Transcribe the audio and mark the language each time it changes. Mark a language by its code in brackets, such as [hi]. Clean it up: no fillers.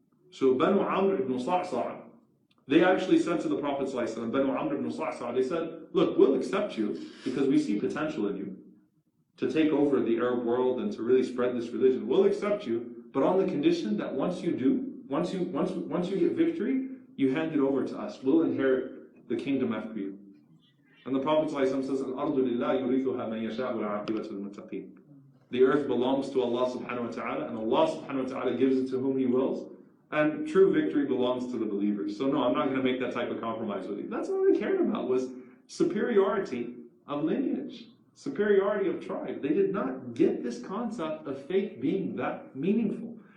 [en] So Banu Amr ibn Sa'sa'a, they actually said to the Prophet ﷺ, Banu Amr ibn Sa'sa'a, they said, look, we'll accept you because we see potential in you to take over the Arab world and to really spread this religion. We'll accept you, but on the condition that once you get victory, you hand it over to us. We'll inherit the kingdom after you. And the Prophet ﷺ says, [ar] الْأَرْضُ لِلَّهِ يُرِثُهَا مَنْ يَشَاءُ وَالْعَاقِبَةُ لِلْمُتَّقِينَ. [en] The earth belongs to Allah subhanahu wa ta'ala, and Allah subhanahu wa ta'ala gives it to whom He wills, and true victory belongs to the believers. So no, I'm not going to make that type of compromise with you. That's all they cared about, was superiority of lineage, superiority of tribe. They did not get this concept of faith being that meaningful.